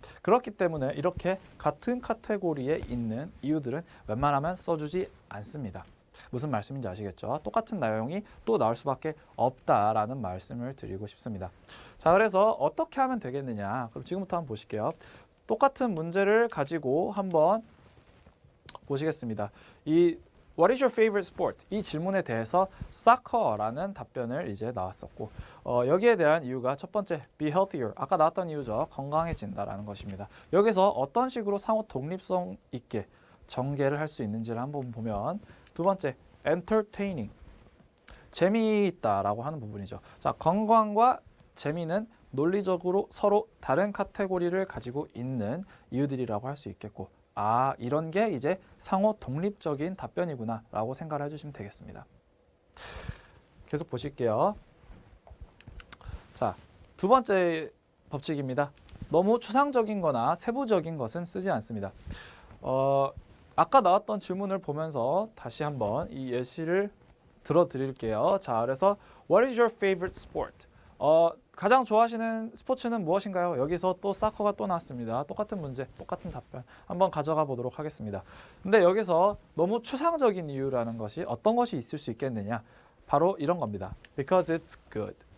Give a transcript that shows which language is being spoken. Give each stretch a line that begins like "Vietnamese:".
Korean: 그렇기 때문에 이렇게 같은 카테고리에 있는 이유들은 웬만하면 써주지 않습니다. 무슨 말씀인지 아시겠죠? 똑같은 내용이 또 나올 수밖에 없다라는 말씀을 드리고 싶습니다. 자, 그래서 어떻게 하면 되겠느냐? 그럼 지금부터 한번 보실게요. 똑같은 문제를 가지고 한번 보시겠습니다.
English: 이 What is your favorite sport?
Korean: 이 질문에 대해서 soccer라는 답변을 이제 나왔었고 여기에 대한 이유가 첫 번째
English: be healthier
Korean: 아까 나왔던 이유죠. 건강해진다라는 것입니다. 여기서 어떤 식으로 상호 독립성 있게 전개를 할 수 있는지를 한번 보면 두 번째 entertaining 재미있다라고 하는 부분이죠. 자, 건강과 재미는 논리적으로 서로 다른 카테고리를 가지고 있는 이유들이라고 할 수 있겠고 이런 게 이제 상호 독립적인 답변이구나 라고 생각을 해주시면 되겠습니다. 계속 보실게요. 자, 두 번째 법칙입니다. 너무 추상적인 거나 세부적인 것은 쓰지 않습니다. 아까 나왔던 질문을 보면서 다시 한번 이 예시를 들어드릴게요. 자, 그래서
English: What is your favorite sport?
Korean: 가장 좋아하시는 스포츠는 무엇인가요? 여기서 또 사커가 또 나왔습니다. 똑같은 문제, 똑같은 답변 한번 가져가 보도록 하겠습니다. 근데 여기서 너무 추상적인 이유라는 것이 어떤 것이 있을 수 있겠느냐? 바로 이런 겁니다.
English: Because it's good.